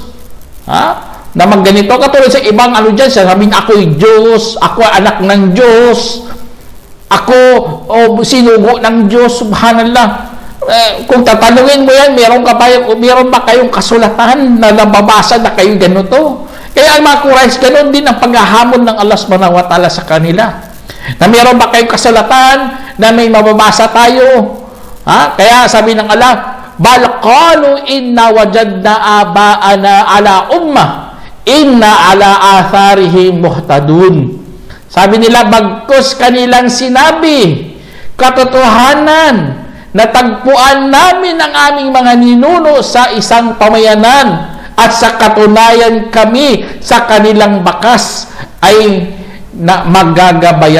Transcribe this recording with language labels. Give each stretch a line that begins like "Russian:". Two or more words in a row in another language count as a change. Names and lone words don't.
Filipino: Na magganito, katulad sa ibang dyan, sasabihin, ako'y Diyos, ako anak ng Diyos, ako sinugo ng Diyos, subhanallah. Kung tatanungin mo yan, meron ba kayong kasulatan na nababasa na kayo ganito? Kaya ang mga Quraysh, ganun din ang paghahamon ng Allah
Arabic: سبحانه وتعالى
Filipino: sa kanila. Na meron ba kayong kasulatan na may mababasa tayo? Kaya sabi ng Allah,
Arabic: بل قالوا إنا وجدنا آباءنا على أمة إنا على آثارهم مهتدون.
Filipino: Sabi nila, bagkus kanilang sinabi, katotohanan, natagpuan namin ang aming mga ninuno sa isang pamayanan at sa katunayan kami sa kanilang bakas ay magagabayan.